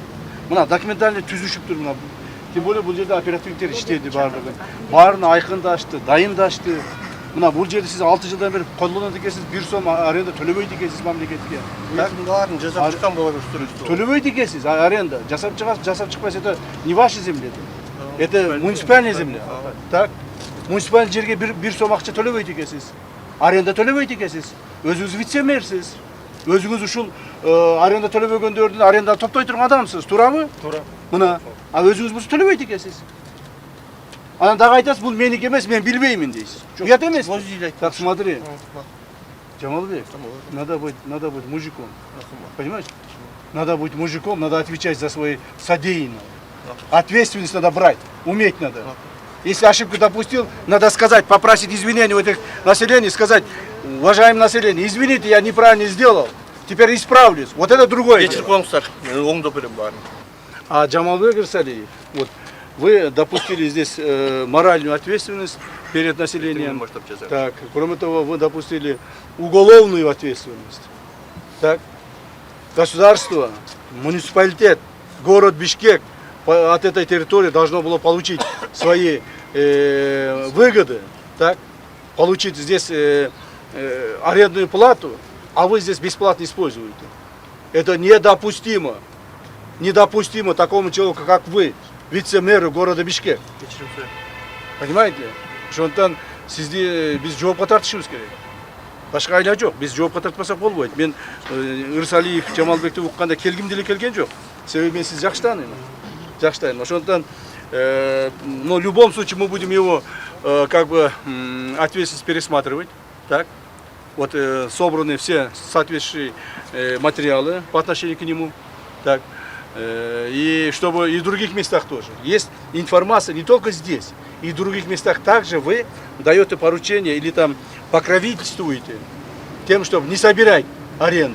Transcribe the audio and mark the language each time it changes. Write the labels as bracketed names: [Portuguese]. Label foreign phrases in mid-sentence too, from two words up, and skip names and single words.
[Kyrgyz] Мына документальный түзүшүптүр мына. [Russian] Тем более [Kyrgyz] бул жерде оперативниктер иштеди баардыгы. Баарын айкындашты, дайындашты. Мына бул жерде сиз 6 жылдан бери колдонот экенсиз, 1 сом аренда төлөбөйт экенсиз мамлекетке. Баарын жасап чыккан благоустройство. Төлөбөйт экенсиз аренда. Жасап чыгасыз, жасап чыкпайсыз, [Russian] это не ваша земля. Это муниципальная земля. Так. [Kyrgyz] Муниципал жерге bir сом акча төлөбөйт экенсиз. Аренда төлөбөйт экенсиз. Өзүңүз вице-мэрсиз. Өзүңүз ушул аренда төлөбөгөндөрдүн аренда топтой турган адамсыз, туурабы? Туура. Мына, а өзүңүз муну төлөбөйт экенсиз. Анан дагы айтасыз, бул меники эмес, мен билбеймин дейсиз. Уят эмес. [Russian] Так, смотри. Жамалбек, надо быть мужиком. Понимаешь? Надо быть мужиком, надо отвечать за свои содеянные. Ответственность надо брать, уметь надо. Если ошибку допустил, надо сказать, попросить извинения у этих населения, сказать: уважаемое население, извините, я неправильно сделал, теперь исправлюсь. Вот это другое. [Kyrgyz] Кечирип коюңуздар, оңдоп берем баарын. [Russian] А Джамалбек Ирсалиев, вот, вы допустили здесь моральную ответственность перед населением. Так, кроме того, вы допустили уголовную ответственность. Так, государство, муниципалитет, город Бишкек от этой территории должно было получить свои выгоды, так, получить здесь арендную плату, а вы здесь бесплатно используете. Это недопустимо. Недопустимо такому человеку, как вы, вице-мэру города Бишкек. Понимаете? [Kyrgyz] Ошондон сизди биз жоопко тартышыбыз керек. Башка айла жок. Биз жоопко тартпасак болбойт. Мен Ирсалиев, Жамалбекти укканда келгим деле келген жок. Себеби мен сизди жакшы тааныйм. Жакшы тааныйм. Ошондон, [Russian] но в любом случае мы будем его как бы ответственность пересматривать. Так? Вот собраны все соответствующие материалы по отношению к нему. Так? И чтобы и в других местах тоже. Есть информация не только здесь, и в других местах также вы даете поручение или там покровительствуете тем, чтобы не собирать аренду.